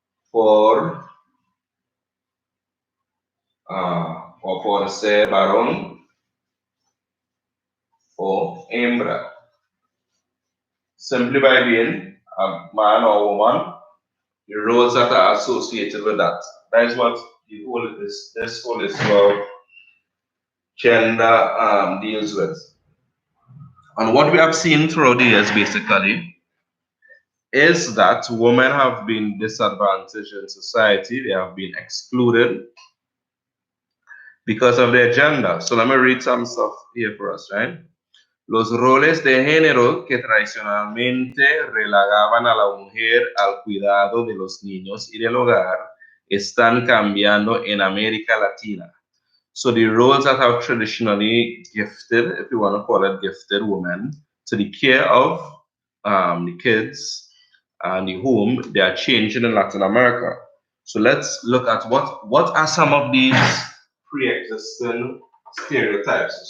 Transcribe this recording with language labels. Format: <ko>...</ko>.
<es>por o por ser varón o hembra.</es> <en>Simply by being a man or woman, the roles that are associated with that. That is what the whole this whole issue of gender deals with. And what we have seen throughout the years basically is that women have been disadvantaged in society, they have been excluded because of their gender. So let me read some stuff here for us, right?</en> <es>Los roles de género que tradicionalmente relegaban a la mujer al cuidado de los niños y del hogar están cambiando en América Latina.</es> <en>So the roles that have traditionally gifted, if you want to call it gifted women, to the care of the kids and the home, they are changing in Latin America. So let's look at what are some of these pre-existing stereotypes.</en>